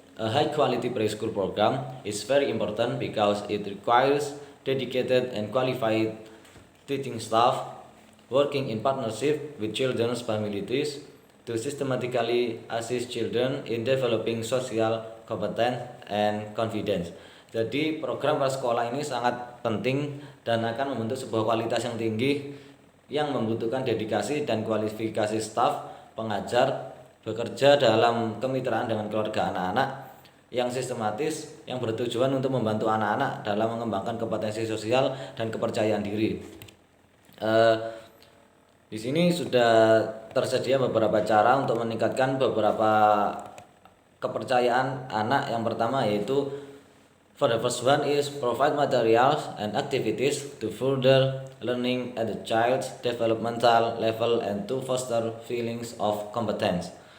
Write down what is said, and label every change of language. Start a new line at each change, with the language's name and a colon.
English: A high quality preschool program is very important because it requires dedicated and qualified teaching staff working in partnership with children's families to systematically assist children in developing social competence and confidence.
Indonesian: Jadi program prasekolah ini sangat penting dan akan membentuk sebuah kualitas yang tinggi yang membutuhkan dedikasi dan kualifikasi staf pengajar bekerja dalam kemitraan dengan keluarga anak-anak yang sistematis yang bertujuan untuk membantu anak-anak dalam mengembangkan kompetensi sosial dan kepercayaan diri. Di sini sudah tersedia beberapa cara untuk meningkatkan beberapa kepercayaan anak. Yang pertama yaitu
English: For the first one is provide materials and activities to further learning at the child's developmental level and to foster feelings of competence.